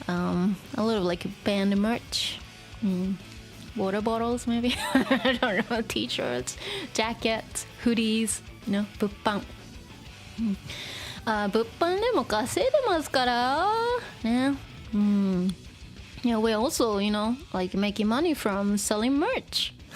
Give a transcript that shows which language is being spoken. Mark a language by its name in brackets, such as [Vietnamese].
[English] A little like band merch. Water bottles maybe. I don't know. T-shirts, jackets, hoodies. [Japanese] 物販。物販でも稼いでますからね。 [English] we're also like making money from selling merch.